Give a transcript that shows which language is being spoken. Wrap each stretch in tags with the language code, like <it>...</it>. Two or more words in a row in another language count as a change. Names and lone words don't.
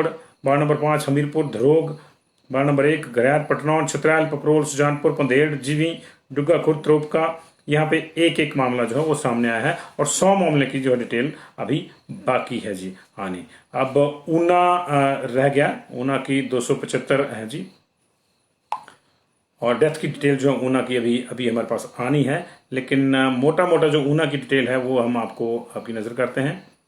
<hi>वार्ड नंबर 5 हमीरपुर, धरोग। वार्ड नंबर 1 घरियार, पटनौन, छतरैल, पपरोल, सुजानपुर, पंधेड़, जीवी, डुग्गा खुर्द, त्रोपका। यहाँ पे एक एक मामला जो है वो सामने आया है और 100 मामले की जो है डिटेल अभी बाकी है जी आने। अब ऊना रह गया, ऊना की 275 है जी, और डेथ की डिटेल जो है ऊना की अभी अभी हमारे पास आनी है, लेकिन मोटा मोटा जो ऊना की डिटेल है वो हम आपको आपकी नजर करते हैं।</hi>